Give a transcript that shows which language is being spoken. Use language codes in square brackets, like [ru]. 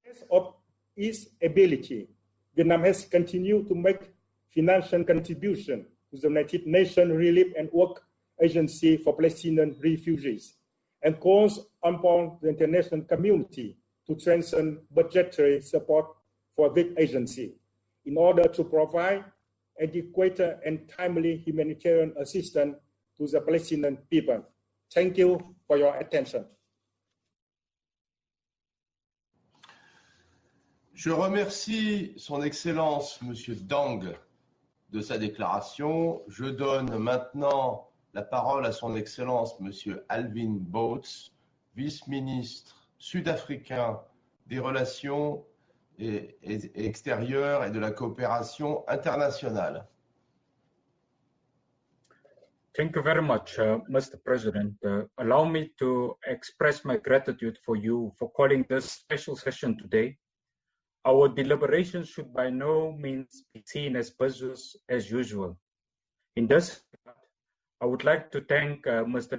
[en] Of its ability, Vietnam has continued to make financial contribution to the United Nations Relief and Work Agency for Palestinian Refugees, and calls upon the international community to strengthen budgetary support for this agency in order to provide adequate and timely humanitarian assistance to the Palestinian people. Thank you for your attention. [fr] Je remercie Son Excellence Monsieur Dang de sa déclaration. Je donne maintenant la parole à Son Excellence Monsieur Alvin Boats, vice-ministre sud-africain des relations extérieures et de la coopération internationale. [en] Thank you very much, Mr. President. Allow me to express my gratitude for you for calling this special session today. Our deliberations should by no means be seen as business as usual. In this regard, I would like to thank Mr.